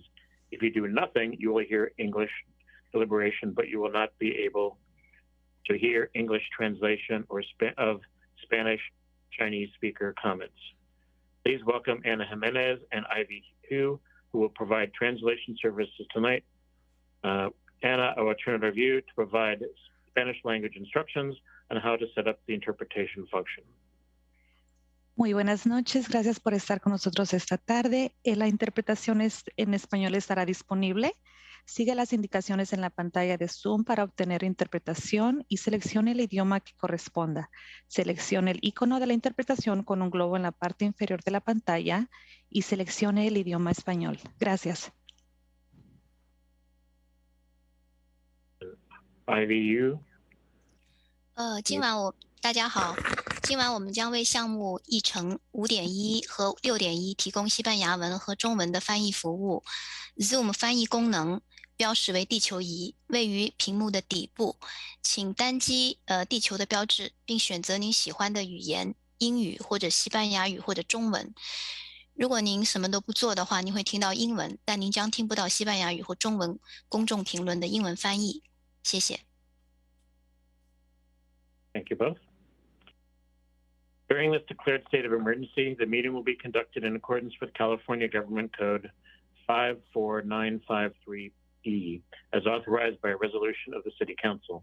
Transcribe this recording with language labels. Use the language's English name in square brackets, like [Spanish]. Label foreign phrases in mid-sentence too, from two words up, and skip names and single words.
[English] If you do nothing, you will hear English deliberation, but you will not be able to hear English translation or of Spanish Chinese speaker comments. Please welcome Anna Jimenez and Ivy Hu, who will provide translation services tonight. Anna, I will turn it over to you to provide Spanish language instructions on how to set up the interpretation function. [Spanish] Muy buenas noches, gracias por estar con nosotros esta tarde. La interpretación en español estará disponible. Sigue las indicaciones en la pantalla de Zoom para obtener interpretación y seleccione el idioma que corresponda. Seleccione el icono de la interpretación con un globo en la parte inferior de la pantalla y seleccione el idioma español. Gracias. IVU. [Chinese] 大家好，今晚我们将为项目议程 5.1 和 6.1 提供西班牙文和中文的翻译服务。Zoom 翻译功能标识为地球仪，位于屏幕的底部，请单击地球的标志，并选择您喜欢的语言，英语或者西班牙语或者中文。如果您什么都不做的话，您会听到英文，但您将听不到西班牙语或中文公众评论的英文翻译。谢谢。 [English] Thank you both. During this declared state of emergency, the meeting will be conducted in accordance with California Government Code 54953E, as authorized by a resolution of the City Council.